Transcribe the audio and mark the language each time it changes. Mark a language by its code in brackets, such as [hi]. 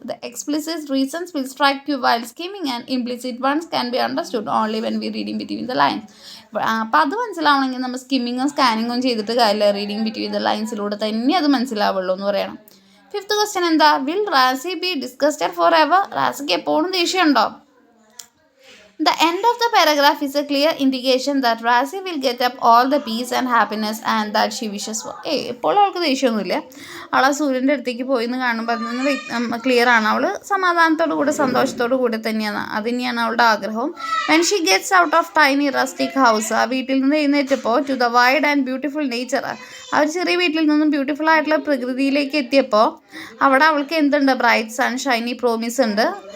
[en] The explicit reasons will strike you while skimming and implicit ones can be understood only when we reading between the lines. [ml] അപ്പോൾ അത് മനസ്സിലാവണമെങ്കിൽ നമ്മൾ സ്കിമ്മിങ്ങും സ്കാനിങ്ങും ചെയ്തിട്ട് കാര്യമില്ല, reading between the ലൈൻസിലൂടെ തന്നെ അത് മനസ്സിലാവുള്ളൂ എന്ന് പറയണം. [en] 5th [ml] ക്വസ്റ്റ്യൻ എന്താ, [en] Will Razi be disgusted for ever? [ml] Razik എപ്പോഴും ദേഷ്യമുണ്ടോ? [en] The end of the paragraph is a clear indication that Razi will get up all the peace and happiness and that she wishes for. [ml] എപ്പോഴും അവൾക്ക് ദേഷ്യമൊന്നുമില്ല. അവൾ ആ സൂര്യൻ്റെ അടുത്തേക്ക് പോയി എന്ന് കാണുമ്പോൾ അതിൽ നിന്ന് ക്ലിയർ ആണ്, അവൾ സമാധാനത്തോടു കൂടെ സന്തോഷത്തോടു കൂടെ തന്നെയാണ്, അത് തന്നെയാണ് അവളുടെ ആഗ്രഹവും. [en] When she gets out of tiny rustic house, [ml] ആ വീട്ടിൽ നിന്ന് എഴുന്നേറ്റപ്പോൾ [en] to the wide and beautiful nature, [ml] ആ ഒരു ചെറിയ വീട്ടിൽ നിന്നും ബ്യൂട്ടിഫുൾ ആയിട്ടുള്ള പ്രകൃതിയിലേക്ക് എത്തിയപ്പോൾ അവിടെ അവൾക്ക് എന്തുണ്ട്, ബ്രൈറ്റ് സൺ ഷൈനി പ്രോമിസ് ഉണ്ട്.